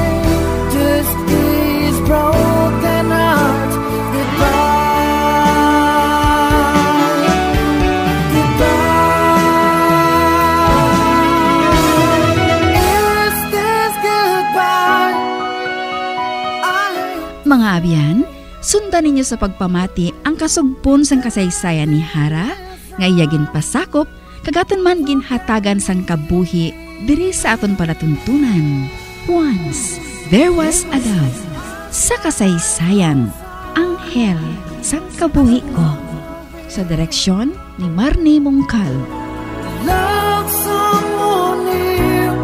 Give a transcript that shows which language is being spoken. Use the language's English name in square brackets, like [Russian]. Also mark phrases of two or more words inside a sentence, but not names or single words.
[English] Just these broken hearts. Goodbye. Goodbye. Is this goodbye? [Hiligaynon] Mga abyan, sundan ninyo sa pagpamati ang kasugpon sang kasaysayan ni Hara, nga iyagin pasakop, kagaton man ginhatagan sang kabuhi, diri sa aton palatuntunan. [English] Once, there was a love. [Hiligaynon] Sa kasaysayan, Anghel sang kabuhi ko. Sa direksyon ni Marnie Mongcal. [English] Love someone new.